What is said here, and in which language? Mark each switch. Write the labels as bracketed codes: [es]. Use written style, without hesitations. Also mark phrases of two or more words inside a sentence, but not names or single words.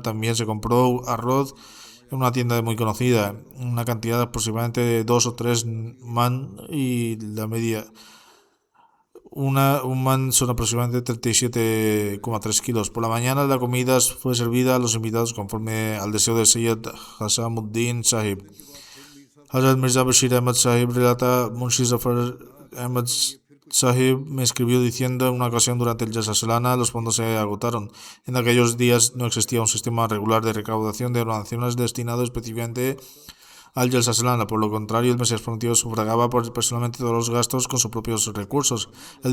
[es] También se compró arroz en una tienda muy conocida, una cantidad aproximadamente de 2 o 3 man, y la media. Un man son aproximadamente 37,3 kilos. Por la mañana la comida fue servida a los invitados conforme al deseo de Sayyid Hasamuddin Sahib. Hazrat Mirza Bashir Ahmad Sahib relata: Munshi Zafar Ahmad Sahib me escribió diciendo: en una ocasión durante el Jalsa Salana los fondos se agotaron. En aquellos días no existía un sistema regular de recaudación de donaciones destinado específicamente al Jalsa Salana. Por lo contrario, el Mesías prometido sufragaba personalmente todos los gastos con sus propios recursos.